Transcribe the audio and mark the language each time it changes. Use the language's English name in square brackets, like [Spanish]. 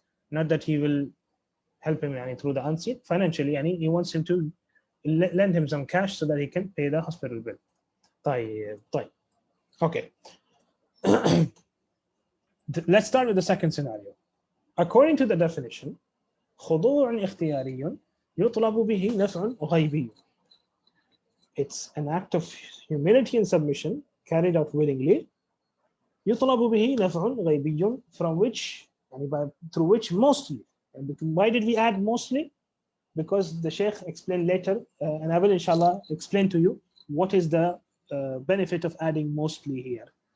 [English] Not that he will help him through the unseen, financially. He wants him to lend him some cash so that he can pay the hospital bill. [Arabic] طيب. Okay. [English] Let's start with the second scenario. According to the definition, [Arabic] خضوع اختياري يطلب به نفع غيبي. [English] It's an act of humility and submission carried out willingly. [Arabic] يطلب به نفع غيبي, [English] through which mostly. And why did we add mostly? because the Shaykh explained later, and I will inshallah explain to you what is the benefit of adding mostly here.